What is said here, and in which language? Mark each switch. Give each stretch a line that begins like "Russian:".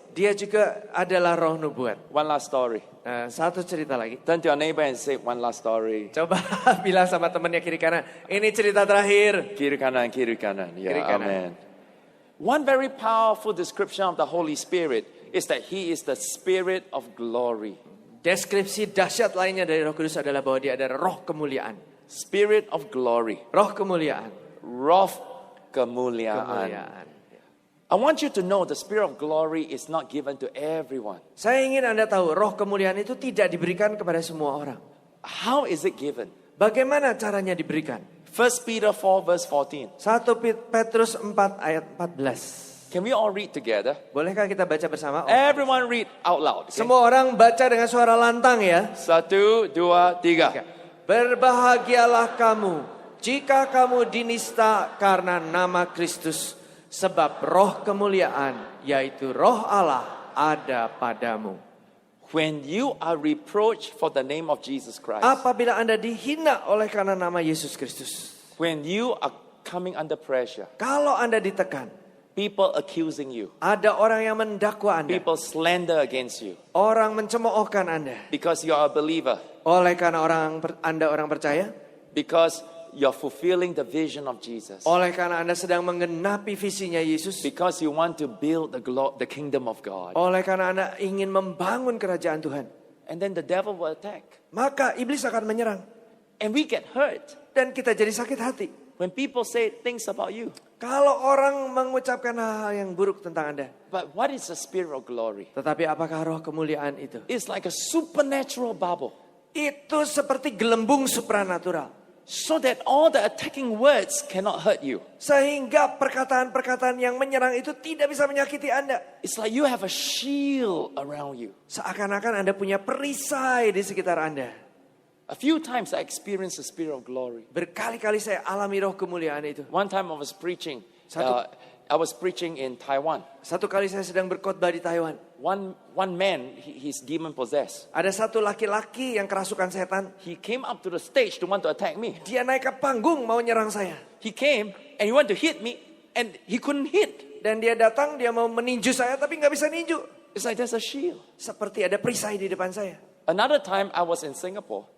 Indonesian: Dia juga adalah roh nubuat.
English: One last story.
Indonesian: Satu cerita lagi.
English: Turn to your neighbor and say one last story.
Indonesian: Coba bilang sama temannya kiri kanan. Ini cerita terakhir. Kiri kanan. Yeah, Kiri kanan.
English: amen. One very powerful description of the Holy Spirit is that He is the Spirit of glory.
Indonesian: Deskripsi dahsyat lainnya dari Roh Kudus adalah bahwa dia adalah roh kemuliaan.
English: Spirit of glory.
Indonesian: Roh kemuliaan. Roh kemuliaan.
English: I want you to know the Spirit of glory is not given to everyone.
Indonesian: Saya ingin Anda tahu, roh kemuliaan itu tidak diberikan kepada semua orang.
English: How is it given?
Indonesian: Bagaimana caranya diberikan?
English: 1 Peter 4 verse 14.
Indonesian: 1 Petrus 4 ayat 14.
English: Can we all read together?
Indonesian: Bolehkah kita baca bersama?
English: Everyone read out loud. Okay?
Indonesian: Semua orang baca dengan suara lantang ya.
English: 1, 2, 3.
Indonesian: Berbahagialah kamu jika kamu dinista karena nama Kristus. Sebab roh kemuliaan, yaitu roh Allah, ada padamu.
English: When you are reproached for the name of Jesus Christ.
Indonesian: Apabila Anda dihina oleh karena nama Yesus Kristus.
English: When you are coming under pressure.
Indonesian: Kalau Anda ditekan.
English: People accusing you.
Indonesian: Ada orang yang mendakwa Anda.
English: People slander against you.
Indonesian: Orang mencemoohkan Anda.
English: Because you are a believer.
Indonesian: Oleh karena Anda orang percaya.
English: Because you're fulfilling the vision of Jesus.
Indonesian: Oleh karena Anda sedang menggenapi visinya Yesus.
English: Because you want to build the kingdom of God.
Indonesian: Oleh karena Anda ingin membangun kerajaan Tuhan.
English: And then the devil will attack.
Indonesian: Maka iblis akan menyerang.
English: And we get hurt.
Indonesian: Dan kita jadi sakit hati.
English: When people say things about you.
Indonesian: Kalau orang mengucapkan hal-hal yang buruk tentang Anda.
English: But what is the spirit of glory?
Indonesian: Tetapi apakah roh kemuliaan itu?
English: It's like a supernatural bubble.
Indonesian: Itu seperti gelembung supranatural.
English: so that all the attacking words cannot hurt you.
Indonesian: Sehingga perkataan-perkataan yang menyerang itu tidak bisa menyakiti Anda.
English: It's like you have a shield around you.
Indonesian: Seakan-akan Anda punya perisai di sekitar Anda.
English: A few times I experienced the spirit of glory.
Indonesian: Berkali-kali saya alami roh kemuliaan itu.
English: One time I was preaching. I was preaching in Taiwan.
Indonesian: Satu kali saya sedang berkhotbah di Taiwan.
English: One man, he's demon possessed.
Indonesian: Ada satu laki-laki yang kerasukan setan.
English: He came up to the stage to want to attack me.
Indonesian: Dia naik ke panggung mau nyerang saya.
English: He came and he want to hit me and he couldn't hit.
Indonesian: Dan dia datang, dia mau meninju saya tapi nggak bisa ninju.
English: It's like there's a shield.
Indonesian: Seperti ada perisai di depan saya.
English: Another time I was in Singapore.